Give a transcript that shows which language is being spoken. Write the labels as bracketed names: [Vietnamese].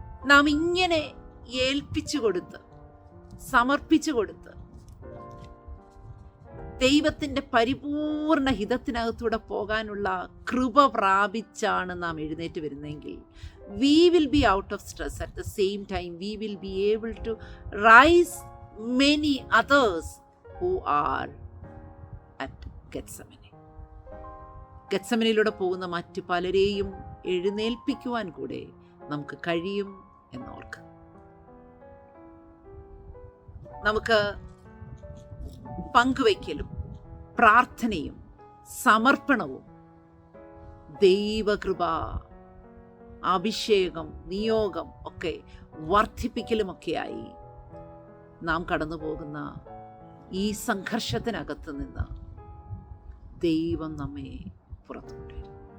[Malayalam] നാം ഇങ്ങനെ ഏൽപ്പിച്ചു കൊടുത്ത്, സമർപ്പിച്ചു കൊടുത്ത്, ദൈവത്തിൻ്റെ പരിപൂർണ ഹിതത്തിനകത്തൂടെ പോകാനുള്ള കൃപ പ്രാപിച്ചാണ് നാം എഴുന്നേറ്റ് വരുന്നതെങ്കിൽ [English] we will be out of stress. At the same time, we will be able to rise many others who are at Gethsemane. [Malayalam] ഗെത്സമനയിലൂടെ പോകുന്ന മറ്റു പലരെയും എഴുന്നേൽപ്പിക്കുവാൻ കൂടെ നമുക്ക് കഴിയും എന്നോർക്കുക. നമുക്ക് പങ്കുവയ്ക്കലും പ്രാർത്ഥനയും സമർപ്പണവും ദൈവകൃപ, അഭിഷേകം, നിയോഗം ഒക്കെ വർദ്ധിപ്പിക്കലുമൊക്കെയായി നാം കടന്നു പോകുന്ന ഈ സംഘർഷത്തിനകത്ത് നിന്ന് ദൈവം നമ്മെ പുറത്തു കൊണ്ടുവരും.